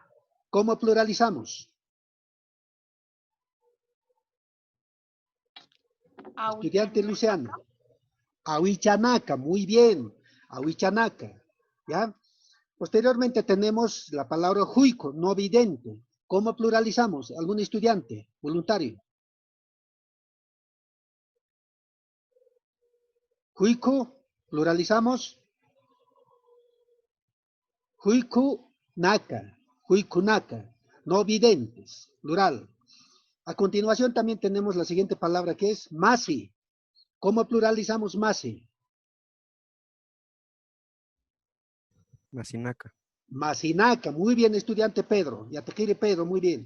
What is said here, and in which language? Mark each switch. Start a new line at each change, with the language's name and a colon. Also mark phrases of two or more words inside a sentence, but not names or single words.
Spanish: ¿Cómo pluralizamos? Estudiante Luciano. Ahuichanaca, muy bien. Ahuichanaca. ¿Ya? Posteriormente tenemos la palabra juico, no vidente. ¿Cómo pluralizamos? ¿Algún estudiante voluntario? Juico, pluralizamos.
Aymara: Juiku naka, juiku naka,
Spanish: no videntes, plural. A continuación también tenemos la siguiente palabra que es masi. ¿Cómo pluralizamos masi? Masinaca. Masinaca, muy bien, estudiante Pedro. Ya te quiere Pedro, muy bien.